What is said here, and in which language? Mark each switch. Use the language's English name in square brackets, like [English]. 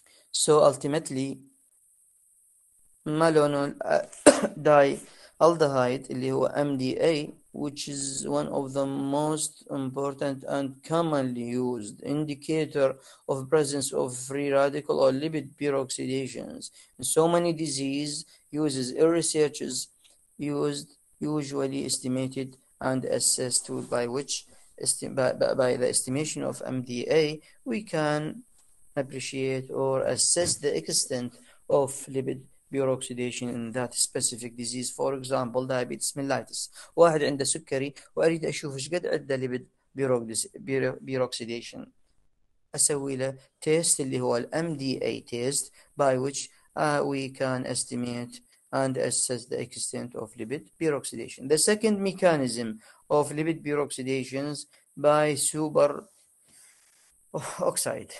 [English] So ultimately, malonyl dihydroaldehyde [Arabic] اللي هو [English] MDA, which is one of the most important and commonly used indicator of presence of free radical or lipid peroxidations in so many diseases, uses researchers used usually estimated and assessed by which by the estimation of MDA we can appreciate or assess the extent of lipid peroxidation in that specific disease. For example, diabetes mellitus. [Arabic] واحد عنده سكري وأريد أشوف إيش قد عنده lipid peroxidation. أسوي له تيست اللي هو [English] MDA test by which we can estimate and assess the extent of lipid peroxidation. The second mechanism of lipid peroxidations by superoxide.